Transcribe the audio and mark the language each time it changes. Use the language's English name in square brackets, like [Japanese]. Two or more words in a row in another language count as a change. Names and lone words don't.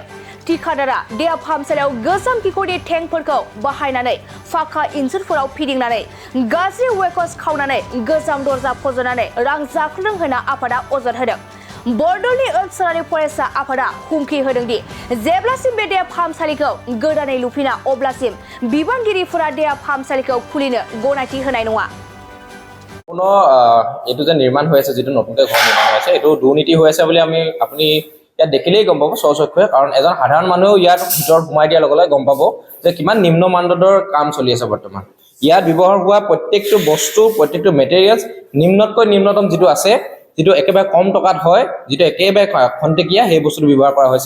[Bodo] थिकादारा देहा फाहामसालियाव गोजाम किकरनि टेंकफोरखौ बाहायनानै फाखा इन्जुरफोराव फिदिंनानै गाज्रि वेकस खावनानै गोजाम दरजा फज'नानै रां जाख्ल'दों होनना आफादा अजद होदों। बरदलनि ओनसोलारि फरायसा आफादा हुमखि होदोंदि जेब्लासिम बे देहा फाहामसालिखौ गोदानै लुफिना अब्लासिम बिबानगिरिफोरा देहा फाहामसालिखौ खुलिनो गनायथि होनाय नङा। [Assamese] এইটো যে নিৰ্মাণ হৈ আছে, যিটো নতুনকৈ ঘৰ নিৰ্মাণ হৈ আছে, এইটো দুৰ্নীতি হৈ আছে বুলি আপুনি ইয়াত দেখিলেই গম পাব স্বচক্ষুৰে। কাৰণ এজন সাধাৰণ মানুহেও ইয়াত ভিতৰত সোমাই দিয়াৰ লগে লগে গম পাব যে কিমান নিম্ন মানদণ্ডৰ কাম চলি আছে বৰ্তমান। ইয়াত ব্যৱহাৰ হোৱা প্ৰত্যেকটো বস্তু, প্ৰত্যেকটো মেটেৰিয়েলছ নিম্নতকৈ নিম্নতম যিটো আছে, যিটো একেবাৰে কম টকাত হয়, যিটো একেবাৰে খন্তেকীয়া, সেই বস্তুটো ব্যৱহাৰ কৰা হৈছে।